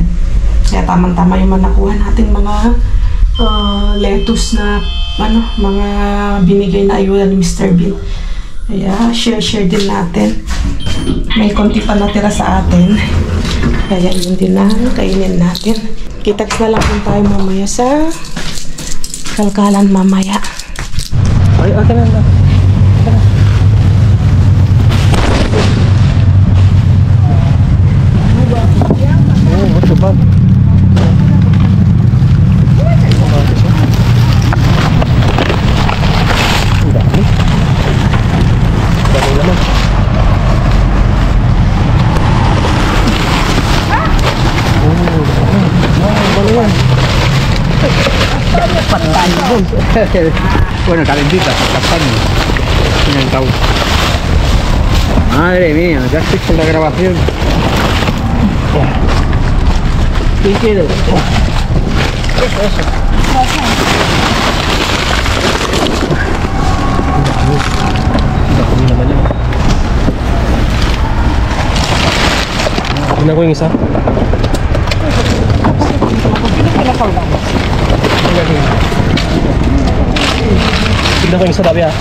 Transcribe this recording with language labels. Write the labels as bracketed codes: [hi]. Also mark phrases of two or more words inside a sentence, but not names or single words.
[tl] Kaya tamang-tama yung nakuha nating mga lettuce na mga binigay na ayuda ni Mr. Bean. Kaya share din natin. May konti pa natira sa atin. Kaya yun din na kainin natin. Kitaks na lang kung tayo mamaya sa kalkalan mamaya. Ay, akin na. [en] What's the bug? [tl] Ang dami. Dami naman. [es] Bueno, calentita, castaño. En el taúd. Madre mía, ya estoy con la grabación. ¿Qué quieres? Eso. [tl] Dami naman yan. Tignan ko yung isa. Tignan ko yung isa tabi ha.